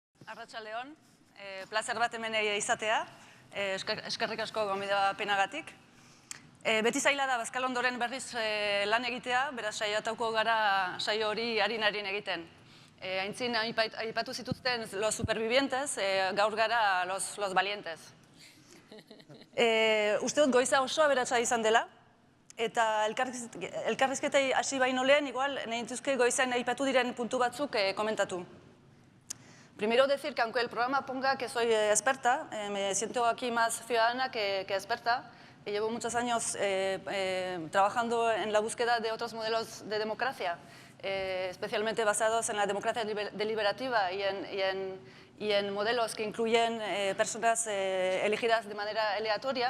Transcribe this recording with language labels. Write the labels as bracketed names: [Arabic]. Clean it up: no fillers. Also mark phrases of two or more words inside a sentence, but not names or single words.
[Basque] Arratsaldeon, plazer bat hemen izatea, eskerrik asko gonbidapenagatik. Beti zaila da Bazkalondoren berriz lan egitea, beraz saiatuko gara saio hori arin egiten. Aintzin aipatu zituzten [Spanish] los supervivientes, [Basque] gaur gara [Spanish] los valientes. [Basque] Uste dut goiza oso aberatsa izan dela, eta elkarrizketei hasi baino lehen, igual, nahi dituzke goizean aipatu diren puntu batzuk komentatu. [Spanish] Primero decir que aunque el programa ponga que soy experta, me siento aquí más ciudadana que experta. Llevo muchos años trabajando en la búsqueda de otros modelos de democracia, especialmente basados en la democracia deliberativa y en modelos que incluyen personas elegidas de manera aleatoria.